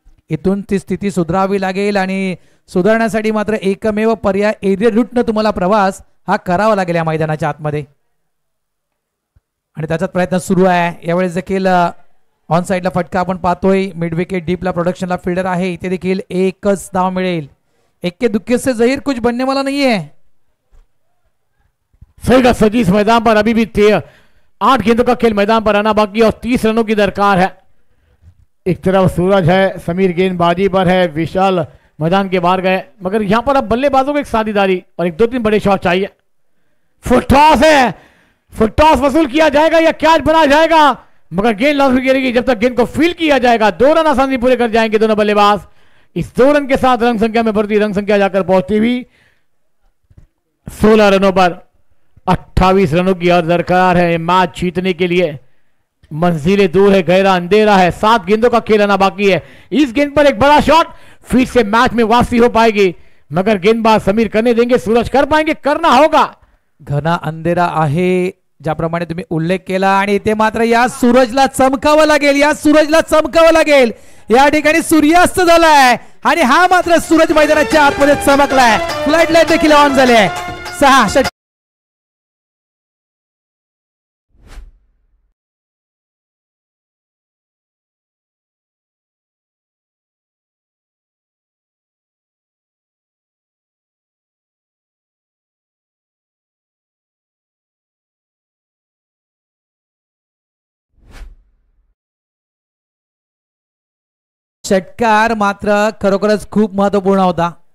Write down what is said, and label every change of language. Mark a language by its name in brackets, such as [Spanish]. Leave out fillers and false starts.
[Marathi] इथून ती स्थिती सुधारावी लागेल आणि सुधारण्यासाठी मात्र एकमेव पर्याय एरियर रूटनं तुम्हाला प्रवास हा करावा लागेल या मैदानाच्या आतमध्ये, आणि त्याचाच प्रयत्न सुरू आहे। यावेळेस देखील ऑन साइडला फटका आपण पाहतोय, मिड विकेट डीपला प्रोडक्शनला फील्डर आहे, इथे देखील एकच धाव मिळेल। [Hindi] एक्के दुक्के से जहीर कुछ बनने वाला नहीं है। सही का सजी, इस मैदान पर अभी भी 8 गेंदों का खेल मैदान पर आना बाकी और 30 रनों की दरकार है। एक तरफ सूरज है, समीर गेंदबाजी पर है, विशाल मैदान के बाहर गए, मगर यहां पर अब बल्लेबाजों को एक साझेदारी और एक 2-3 बड़े शॉट चाहिए। फुट टॉस है, फुट टॉस वसूल किया जाएगा या कैच बना जाएगा, मगर गेंद लॉन्च गिरेगी। जब तक गेंद को फील्ड किया जाएगा 2 रन आसानी पूरे कर जाएंगे दोनों बल्लेबाज। इस 2 रन के साथ रन संख्या में बढ़ती, रन संख्या जाकर पहुंचती हुई 16 रनों पर। 28 रनों की और दरकार है मैच जीतने के लिए। मंजिलें दूर है, गहरा अंधेरा है, 7 गेंदों का खेल आना बाकी है। इस गेंद पर एक बड़ा शॉट, फिर से मैच में वापसी हो पाएगी, मगर गेंदबाज समीर करने देंगे, सूरज कर पाएंगे, करना होगा। घना अंधेरा [Marathi] आहे ज्याप्रमाणे तुम्ही उल्लेख केला, आणि इथे मात्र या सूरजला चमकावं लागेल, या सूरजला चमकावं लागेल। या ठिकाणी सूर्यास्त झालाय आणि हा मात्र सूरज मैदानाच्या आतमध्ये चमकलाय। फ्लड लाईट देखील ऑन झाले आहे। 6 षटकार मात्र खरोखरच खूप महत्वपूर्ण होता।